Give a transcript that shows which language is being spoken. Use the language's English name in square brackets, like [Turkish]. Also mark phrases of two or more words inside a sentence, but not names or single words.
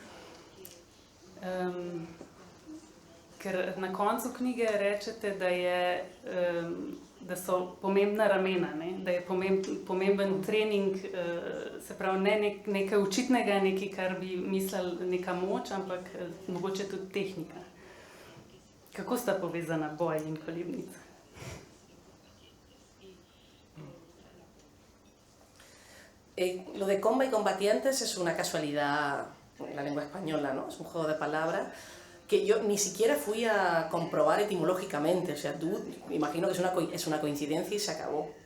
[Slovenian] Ker na koncu knjige rečete, da so pomembna ramena, ne? Da je pomemben trening, se pravi ne nekaj učitnega, nekaj, kar bi mislili neka moč, ampak mogoče tudi tehnika. Kako sta povezana boj in kolebnica? [Spanish] Lo de comba y combatientes es una casualidad en la lengua española, ¿no? Es un juego de palabras que yo ni siquiera fui a comprobar etimológicamente. O sea, tú, me imagino que es una coincidencia y se acabó.